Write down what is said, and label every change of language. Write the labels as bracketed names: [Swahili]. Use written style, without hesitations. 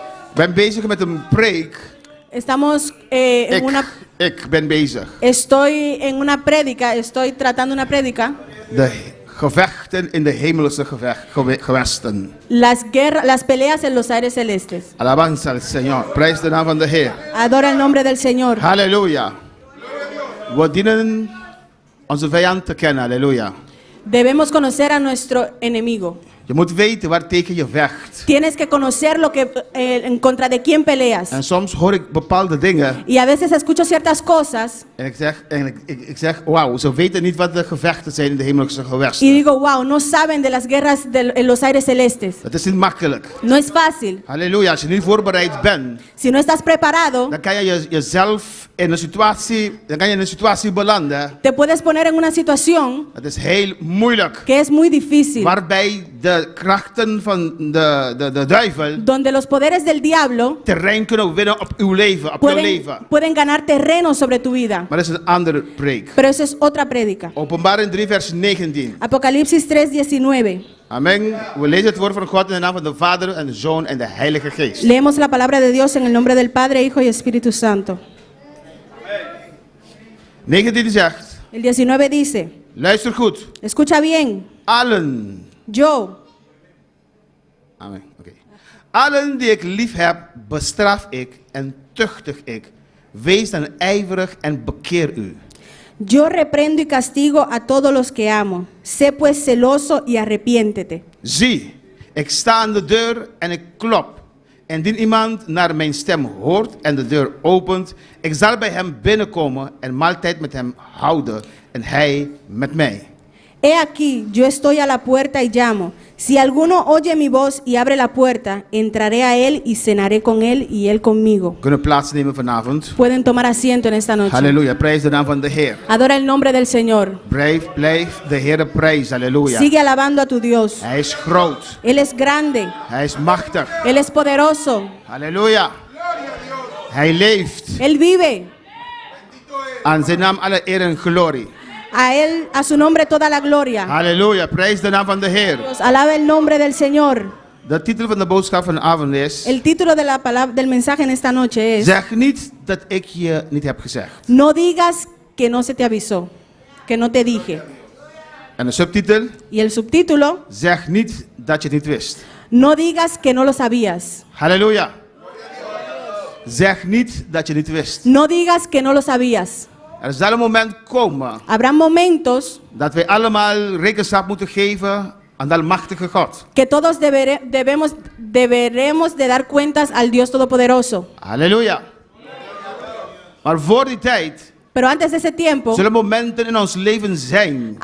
[Dutch] Ik ben bezig met een preek. [Spanish] Estamos en una... [Dutch] Ik ben bezig. [Spanish] Estoy en una prédica, estoy tratando una prédica. [Dutch] De gevechten in de hemelse gewesten. [Spanish] Las peleas en los aires celestes. Alabanza al Señor. [Dutch] Prijs de naam van de Heer. [Spanish] Adora el nombre del Señor. [Dutch] Halleluja. We dienen onze vijand te kennen. Halleluja. [Spanish] Debemos conocer a nuestro enemigo. [Dutch] Je moet weten waar tegen je vecht. [Spanish] Tienes que conocer lo que en contra de quién peleas. [Dutch] En soms hoor ik bepaalde dingen. [Spanish] Y a veces escucho ciertas cosas [Dutch] En ik zeg, wauw, ze weten niet wat de gevechten zijn in de hemelse gewesten. [Spanish] y digo, wow, no saben de las guerras en los aires celestes. [Dutch] Dat is niet makkelijk. [Spanish] No es fácil. [Dutch] Halleluja, als je niet voorbereid bent, [Spanish] Si no estás preparado, [Dutch] dan kan je jezelf in een situatie belanden. [Spanish] te puedes poner en una situación [Dutch] Dat is heel moeilijk. [Spanish] que es muy difícil, [Dutch] Waarbij de krachten van de duivel [Spanish] donde los poderes del diablo [Dutch] terrein kunnen winnen op uw leven, op jouw leven. [Spanish] pueden ganar terreno sobre tu vida. [Dutch] Maar dat is een andere preek. [Spanish] Pero eso es otra prédica. [Dutch] Openbaring 3 vers 19. [Spanish] Apocalipsis 3:19. Amen. [Dutch] We lezen het woord van God in de naam van de Vader en de Zoon en de Heilige Geest. [Spanish] Leemos la palabra de Dios en el nombre del Padre, Hijo y Espíritu Santo. [Dutch] 19 zegt, [Spanish] El 19 dice, [Dutch] luister goed. [Spanish] escucha bien, [Dutch] Allen. [Spanish] yo, [Dutch] Amen. Okay. Allen die ik lief heb, bestraf ik en tuchtig ik. Wees dan ijverig en bekeer u. [Spanish] yo reprendo y castigo a todos los que amo. Sé pues celoso y arrepiéntete. [Dutch] Zie, ik sta aan de deur en ik klop. Indien iemand naar mijn stem hoort en de deur opent, ik zal bij hem binnenkomen en maaltijd met hem houden en hij met mij. [Spanish] He aquí, yo estoy a la puerta y llamo. Si alguno oye mi voz y abre la puerta, entraré a él y cenaré con él y él conmigo. [Dutch] Kunnen we plaatsnemen vanavond? [Spanish] Pueden tomar asiento en esta noche. [Dutch] Halleluja, prijs de naam van de Heer. [Spanish] Adora el nombre del Señor. [Dutch] Blijf de Heer prijs, halleluja. [Spanish] Sigue alabando a tu Dios. [Dutch] Hij is groot, [Spanish] Él es grande. [Dutch] hij is machtig, [Spanish] Él es poderoso. [Dutch] halleluja. Hij leeft, [Spanish] Él vive. [Dutch] aan zijn naam alle eer en glorie. [Spanish] A él, a su nombre toda la gloria. [Dutch] Halleluja, prijs de naam van de Heer. [Spanish] Dios, alaba el nombre del Señor. [Dutch] De titel van de boodschap vanavond is, [Spanish] El título de la palabra del mensaje en esta noche es: [Dutch] zeg niet dat ik je niet heb gezegd. [Spanish] no digas que no se te avisó, que no te dije. [Dutch] En de subtitel, [Spanish] Y el subtítulo: [Dutch] zeg niet dat je het niet wist. [Spanish] no digas que no lo sabías. [Dutch] Halleluja. Zeg niet dat je het niet wist. [Spanish] No digas que no lo sabías. [Dutch] Er zal een moment komen [Spanish] Habrá momentos [Dutch] dat wij allemaal rekenschap moeten geven aan de almachtige God. [Spanish] que todos deberemos de dar cuentas al Dios Todopoderoso. [Dutch] Halleluja. Maar voor die tijd [Spanish] Pero antes de ese tiempo, [Dutch] zullen momenten in ons leven zijn